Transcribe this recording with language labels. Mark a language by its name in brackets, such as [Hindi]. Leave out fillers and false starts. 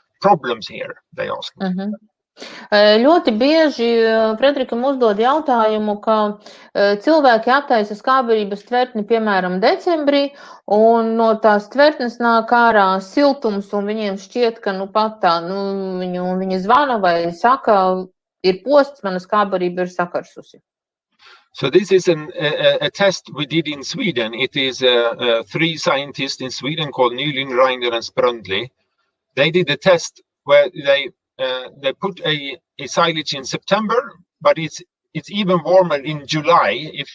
[English] problems here, they ask me. [Latvian] Ļoti bieži Frederikam uzdod jautājumu, ka cilvēki attaisa skābības tvertni, piemēram, decembrī, un no tās tvertnes nāk ārā siltums, un viņiem šķiet, ka pat tā, viņi zvana vai saka, ir posts, mana skābība ir sakarsusi. [English] So this is a test we did in Sweden. It is 3 scientists in Sweden called Nylund, Reiner and Sprundli. They did a test where they put a silage in September, but it's even warmer in July.